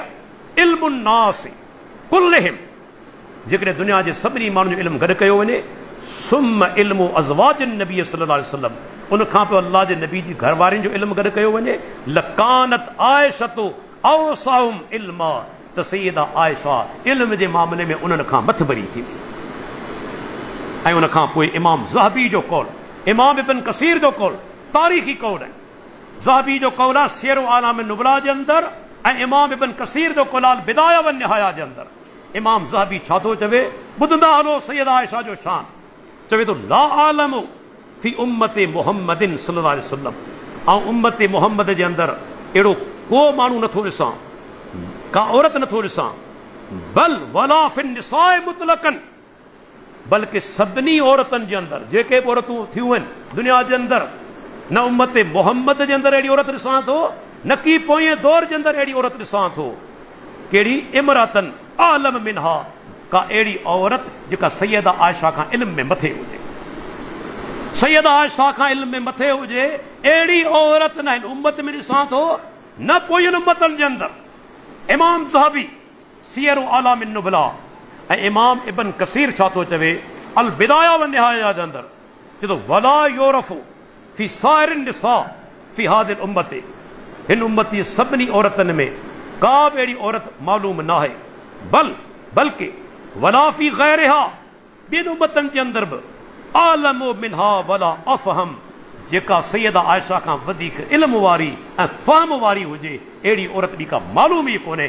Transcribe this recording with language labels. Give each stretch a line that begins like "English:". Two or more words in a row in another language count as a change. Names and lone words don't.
Arabic: علم الناس كلهم
Sindhi: जेकॾहिं दुनिया जे सभिनी माण्हुनि जो इल्मु गॾु कयो वञे
Arabic: ثم علم أزواج النبي صلى الله عليه وسلم
Sindhi: उन खां पोइ अल्लाह जे नबी जी घरवारियुनि जो इल्मु गॾु कयो वञे
Arabic: لكانت عائشة أوسعهم علما
Sindhi: त सैयदा आयशा इल्म जे मामले में उन्हनि खां मथबरी थी ऐं उन खां पोइ इमाम ज़हबी जो कौल इमाम इब्न कसीर जो कौल तारीखी कौल है, ज़हाबी जो कौल आहे सियर आलाम नुबला जे अंदर, ऐं इमाम इब्न कसीर जो कौल आहे बिदाया व निहाया जे अंदर। इमाम ज़हाबी छा थो चवे, ॿुधंदा हलो सैयदा आयशा जो शान, चवे थो
Arabic: لا أعلم في أمة محمد صلى الله عليه وسلم,
Sindhi: ऐं उम्मत मुहम्मद जे अंदर अहिड़ो को माण्हू नथो ॾिसां, का औरत नथो ॾिसां,
Arabic: بل ولا في النساء مطلقا,
Sindhi: बल्कि सभिनी औरतनि जे अंदर जेके बि औरतूं थियूं आहिनि दुनिया जे अंदर, न उम्मत मुहम्मद जे अंदर अहिड़ी औरत ॾिसां थो, न की पोएं दौर जे अंदर अहिड़ी औरत ॾिसां थो, कहिड़ी
Arabic: امرأة أعلم منها,
Sindhi: का अहिड़ी औरत जेका सैयदा आयशा खां इल्म में मथे हुजे, सैयदा आयशा खां इल्म में मथे हुजे, अहिड़ी औरत न हिन उम्मत में ॾिसां थो, न पोयनि उम्मतनि जे अंदर। इमाम ज़हाबी सियर आलाम नुबला ऐं इमाम इब्न कसीर छा थो चवे अल बिदाया व निहाया जे अंदर, चए थो
Arabic: ولا يعرف في سائر النساء في هذه الأمة,
Sindhi: हिन उम्मती सभिनी औरतनि में का बि अहिड़ी औरत मालूम न आहे, बल्कि
Arabic: ولا في غيرها,
Sindhi: ॿियनि उम्मतनि जे अंदर बि
Arabic: أعلم منها ولا أفهم,
Sindhi: जेका सैयदा आयशा खां वधीक इल्म वारी ऐं फ़हम वारी हुजे, अहिड़ी औरत ॿी का मालूम ई कोन्हे।